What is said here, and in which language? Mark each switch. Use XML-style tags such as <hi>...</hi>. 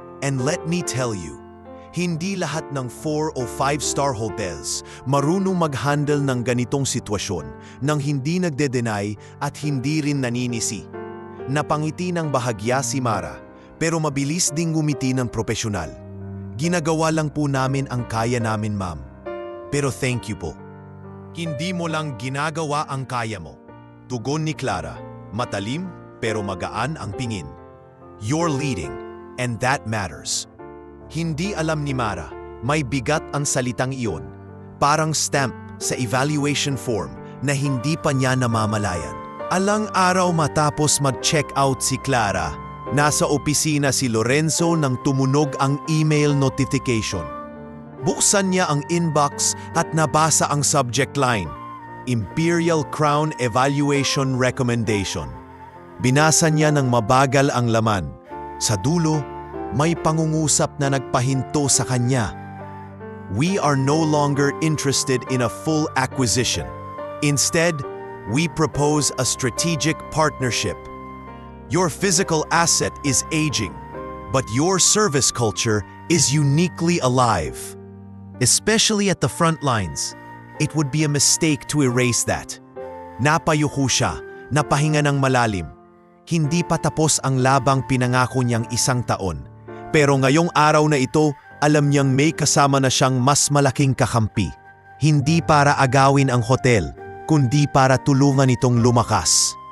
<en>And let me tell you,</en> <tl>hindi lahat ng 4 o 5-star hotels marunong mag-handle ng ganitong sitwasyon nang hindi nagde-deny at hindi rin naninisi. Napangiti ng bahagya si Mara, pero mabilis ding ngumiti ng propesyonal. Ginagawa lang po namin ang kaya namin, ma'am. Pero thank you po. Hindi mo lang ginagawa ang kaya mo. Tugon ni Clara, matalim pero magaan ang pingin.</tl> <en>You're leading, and that matters.</en> <tl>Hindi alam ni Mara, may bigat ang salitang iyon. Parang stamp sa evaluation form na hindi pa niya namamalayan. Alang araw matapos mag-check out si Clara, nasa opisina si Lorenzo nang tumunog ang email notification. Buksan niya ang inbox at nabasa ang subject line, Imperial Crown Evaluation Recommendation. Binasa niya ng mabagal ang laman. Sa dulo, may pangungusap na nagpahinto sa kanya.</tl> <en>We are no longer interested in a full acquisition. Instead, we propose a strategic partnership. Your physical asset is aging, but your service culture is uniquely alive. Especially at the front lines, it would be a mistake to erase that.</en> <tl>Napayuko siya, napahinga ng malalim. Hindi pa tapos ang labang pinangako niyang 1 taon. Pero ngayong araw na ito, alam niyang may kasama na siyang mas malaking kakampi. Hindi para agawin ang hotel, kundi para tulungan itong lumakas.</tl>